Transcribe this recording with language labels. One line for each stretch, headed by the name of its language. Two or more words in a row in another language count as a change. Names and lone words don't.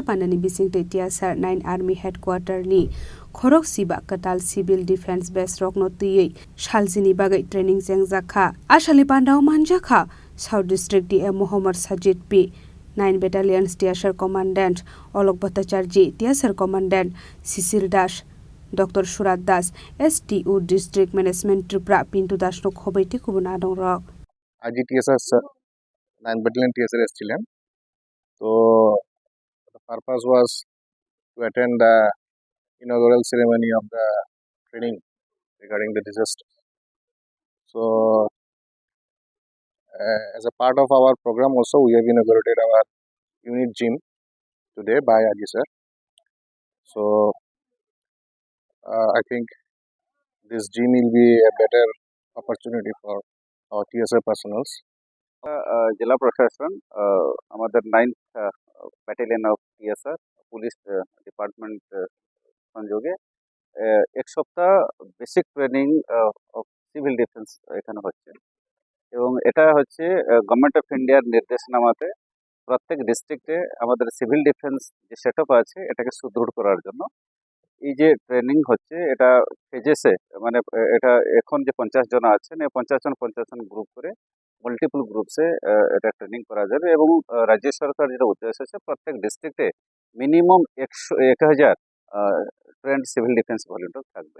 Kok Borok: pandani bisingte Tier 9 Army Headquarter ni Khoroksiba Katal Civil Defense Base rok no tiyei saljini bagai training jengjakha asali pandau manjakha South District DM Mohammad Sajid P 9 Battalion Tier Commandant Olok Bhattacharya Tier Commandant Sisir Das Dr. Surat Das STU District Management Tripura Pintu Das no khoboi te kubuna dong rok
Bangla: IGTSS 9 ব্যাটালিয়ন টিএসআর এসেছিলেন।
English: So the purpose was to attend the inaugural ceremony of the training regarding the disaster. So as a part of our program also, we have inaugurated our unit gym today by Adi sir. So I think this gym will be a better opportunity for our TSA personals.
Bangla: জেলা প্রশাসন আমাদের
English: 9th Battalion of TSR Police Department
Bangla: সংযোগে এক সপ্তাহ
English: basic training of civil defence
Bangla: এখানে হচ্ছে এবং এটা হচ্ছে
English: Government of India's
Bangla: নির্দেশনামাতে প্রত্যেক ডিস্ট্রিক্টে আমাদের
English: civil defence
Bangla: যে সেটআপ আছে এটাকে সুদৃঢ় করার জন্য এই যে ট্রেনিং হচ্ছে এটা ফেজেসে মানে এটা এখন যে 50 জন আছেন এই 50 জন গ্রুপ করে
English: multiple groups
Bangla: এটা ট্রেনিং করা যাবে এবং রাজ্য সরকার যেটা উদ্দেশ্য আছে প্রত্যেক ডিস্ট্রিক্টে
English: minimum 1000 trained civil defence volunteer
Bangla: থাকবে।